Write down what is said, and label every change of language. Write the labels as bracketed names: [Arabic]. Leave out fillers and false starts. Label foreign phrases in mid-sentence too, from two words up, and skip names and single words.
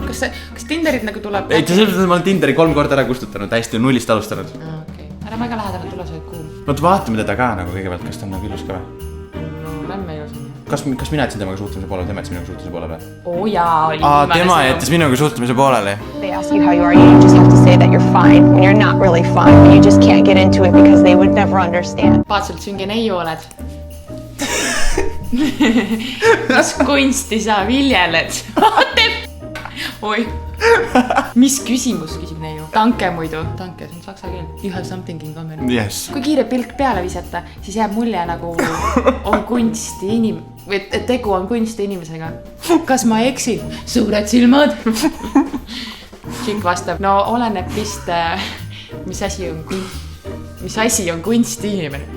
[Estonian] Kas Tinderit nagu tuleb? Ei, sellepärast, et ma olen Tinderi 3 korda ära kustutanud, hästi nullist alustanud. Okei. Ära väga lähedale tule, sa oled kuum. Oot, vaatame teda ka nagu kõigepealt, kas ta on nagu ilus ka või? No, lämme ilus on. Kas mina jätsin temaga suhtlemise poolele, tema jätsin minuga suhtlemise poolele või? Oo jaa, oli viimane tema jättis minuga suhtlemise poolele. [English] They ask you how you are, you just have to say that you're fine when you're not really fine, but you just can't get into it because they would never understand. [Estonian] Paatselt sünge neiu oled. Mis kunsti sa viljeled? Oi. Mis küsimus küsib neiu? Danke muidu. Danke, see on saksa keel. [English] You have something in common. Yes. [Estonian] Kui kiire pilk peale visata, siis jääb mulje nagu on kunsti või tegu on kunsti inimesega. Kas ma eksin? Suured silmad. Chick vastab, no oleneb vist, mis asi on kunsti inimene.